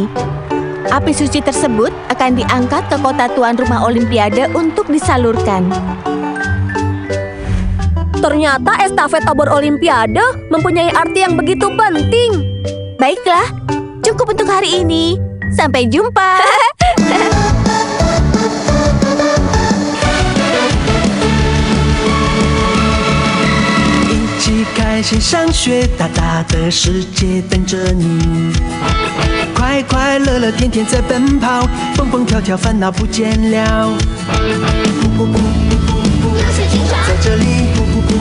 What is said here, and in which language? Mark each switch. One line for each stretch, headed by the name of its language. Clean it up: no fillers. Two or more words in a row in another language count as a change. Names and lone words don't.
Indonesian: Api suci tersebut akan diangkat ke kota tuan rumah Olimpiade untuk disalurkan. Ternyata estafet obor Olimpiade mempunyai arti yang begitu penting. Baiklah, cukup untuk hari ini. Sampai jumpa.
Chinese: 一起开心上学，大大的世界等着你。快快乐乐天天在奔跑，蹦蹦跳跳烦恼不见了。在这里。